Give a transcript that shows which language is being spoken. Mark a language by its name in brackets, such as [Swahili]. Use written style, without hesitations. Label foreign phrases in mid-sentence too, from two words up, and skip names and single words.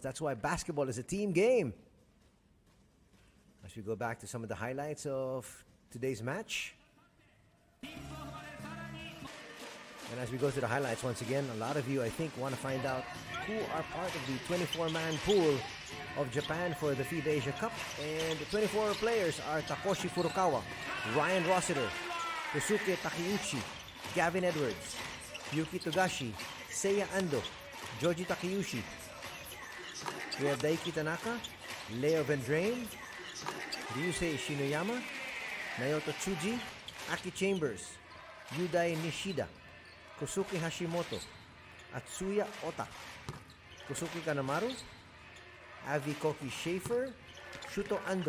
[English] That's why basketball is a team game. As we go back to some of the highlights of today's match. And as we go to the highlights once again, a lot of you, I think, want to find out who are part of the 24-man pool of Japan for the FIBA Asia Cup. And the 24 players are Takoshi Furukawa, Ryan Rossiter, Kosuke Takeuchi, Gavin Edwards, Yuki Togashi, Seiya Ando, Joji Takeuchi. We have Daiki Tanaka, Leo Vendrain, Ryusei Shinoyama, Naoto Tsuji, Aki Chambers, Yudai Nishida, Kosuke Hashimoto, Atsuya Ota, Kosuke Kanemaru, Avi Koki Schaefer, Shuto Ando.